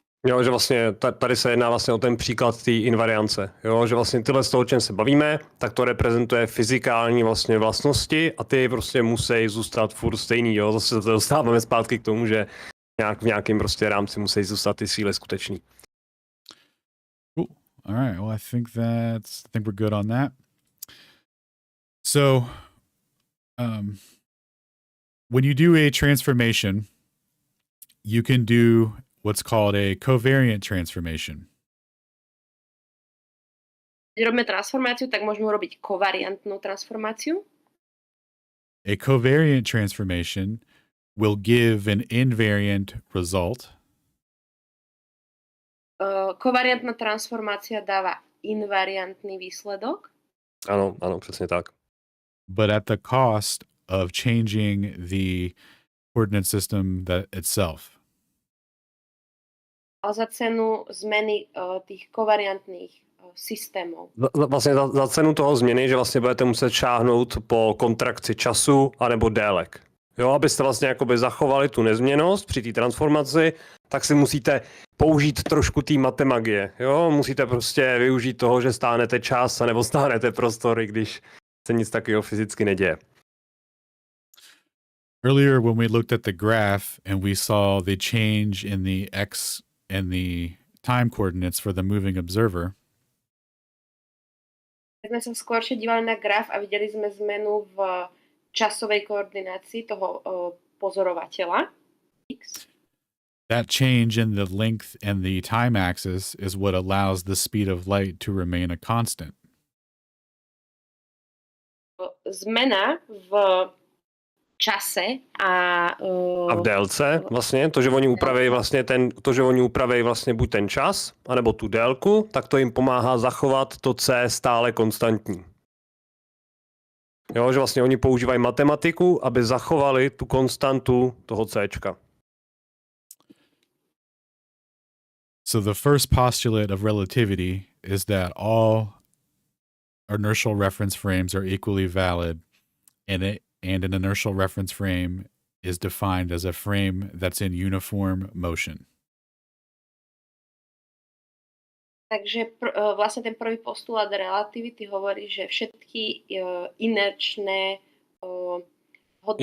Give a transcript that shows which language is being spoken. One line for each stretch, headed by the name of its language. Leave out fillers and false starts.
Czech: Jo, že vlastně tady se jedná vlastně o ten příklad té invariance. Jo, že vlastně tyhle z toho, o čem se bavíme, tak to reprezentuje fyzikální vlastně vlastnosti a ty prostě musí zůstat furt stejný. Jo. Zase se dostáváme zpátky k tomu, že v nějakém prostě rámci musí zůstat ty síly skutečný.
English: Cool. All right. Well, I think we're good on that. So, when you do a transformation, you can do what's called a covariant transformation.
Slovak: Keď robíme transformáciu, tak môžeme urobiť kovariantnú transformáciu.
English: A covariant transformation will give an invariant result.
Slovak: Kovariantná transformácia dáva invariantný výsledok.
Czech: Ano, přesně tak.
English: But at the cost of changing the coordinate system itself.
Slovak: Ale za cenu zmeny tých kovariantných systémov.
Czech: Vlastně za cenu toho změny, že vlastně budete muset šáhnout po kontrakci času anebo délek. Jo, abyste vlastně jakoby zachovali tu nezměnnost při té transformaci, tak si musíte použít trošku té matemagie. Jo, musíte prostě využít toho, že stáhnete čas anebo stáhnete prostory, když se nic takového fyzicky neděje.
English: Earlier when we looked at the graph and we saw the change in the x and the time coordinates for the moving observer.
Slovak: Keď sme sa skôršie dívali na graf a videli sme zmenu v časovej koordinácii toho pozorovateľa X.
English: That change in the length and the time axis is what allows the speed of light to remain a constant.
Slovak: Zmena v čase a
Czech: v délce vlastně, to, že oni upraví vlastně buď ten čas, anebo tu délku, tak to jim pomáhá zachovat to C stále konstantní. Jo, že vlastně oni používají matematiku, aby zachovali tu konstantu toho Cčka.
English: So the first postulate of relativity is that all inertial reference frames are equally valid, and an inertial reference frame is defined as a frame that's in uniform motion.
Slovak: Takže vlastne ten prvý postulát relativity hovorí, že všetky inerčné hodnoty